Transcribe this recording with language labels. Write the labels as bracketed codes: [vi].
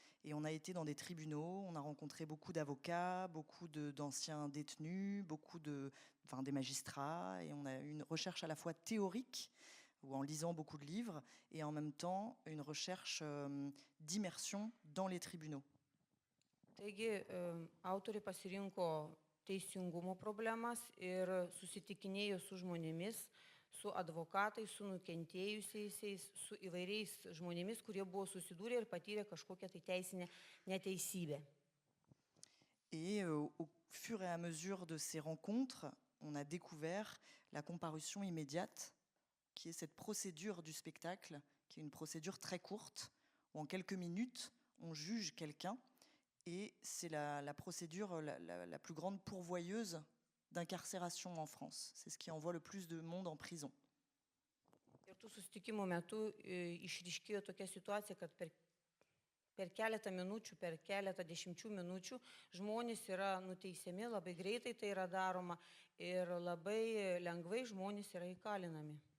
[fr] Et on a été dans des tribunaux, on a rencontré beaucoup d'avocats, beaucoup d'anciens détenus, des magistrats, et on a eu une recherche à la fois théorique, ou en lisant beaucoup de livres, et en même temps une recherche d'immersion dans les tribunaux. [lt] Taigi, autoriai pasirinko teisingumo problemas ir susitikinėjo su žmonėmis, su advokatais, su nukentėjusiais, su įvairiais žmonėmis, kurie buvo susidūrę ir patyrė kažkokią tai teisinę neteisybę. [fr] Et au fur et à mesure de ces rencontres, on a découvert la comparution immédiate, qui est cette procédure du spectacle, qui est une procédure très courte, où en quelques minutes, on juge quelqu'un, et c'est la procédure la plus grande pourvoyeuse d'incarcération en France. C'est ce qui envoie le plus de monde en prison. [lt] Ir tų susitikimų metu išryškėjo tokia situacija, kad per keletą minučių, per keletą dešimčių minučių žmonės yra nuteisiami, labai greitai tai yra daroma ir labai lengvai žmonės yra įkalinami.